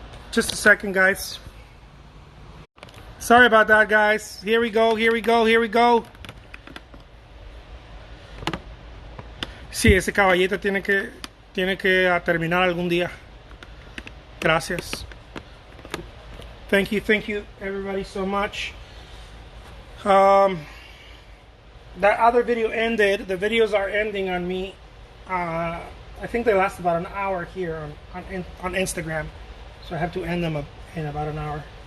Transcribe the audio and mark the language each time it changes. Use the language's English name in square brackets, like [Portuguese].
[English] Just a second, guys. Sorry about that, guys. Here we go, here we go, here we go. [Spanish] Sí, ese caballito tiene que terminar algún día. Gracias. [English] Thank you, everybody, so much. That other video ended. The videos are ending on me. I think they last about an hour here on Instagram. So I have to end them in about an hour.